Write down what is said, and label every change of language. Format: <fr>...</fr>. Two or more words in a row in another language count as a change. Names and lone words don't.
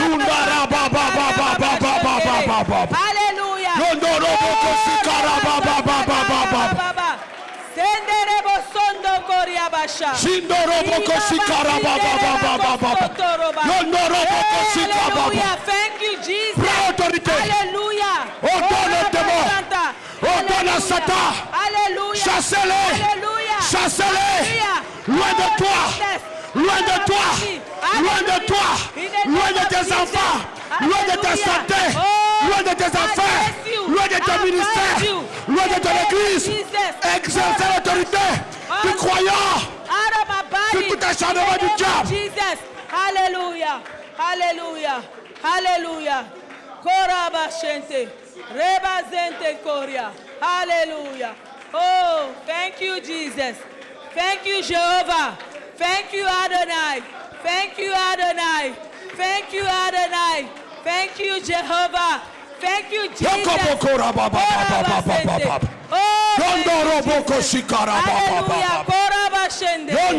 <en>Hallelujah. Hallelujah. Thank you, Jesus. Hallelujah.</en> <fr>Ordonne les démons. Ordonne à Satan.</fr> <en>Hallelujah.</en> <fr>Chassez-les.</fr> <en>Hallelujah.</en> <fr>Chassez-les. Loin de toi. Loin de toi. Loin de toi. Loin de tes enfants. Loin de ta santé. Loin de tes affaires. Loin de ton ministère. Loin de ton église. Exercer l'autorité du croyant. Sur tout acharnement du diable.</fr> <en>Jesus. Hallelujah. Hallelujah. Hallelujah. Koraba shente. Reba zente koria. Hallelujah. Oh, thank you, Jesus. Thank you, Jehovah. Thank you, Adonai. Thank you, Adonai. Thank you, Adonai. Thank you, Jehovah. Thank you, Jesus. Hallelujah. Koraba shende.</en>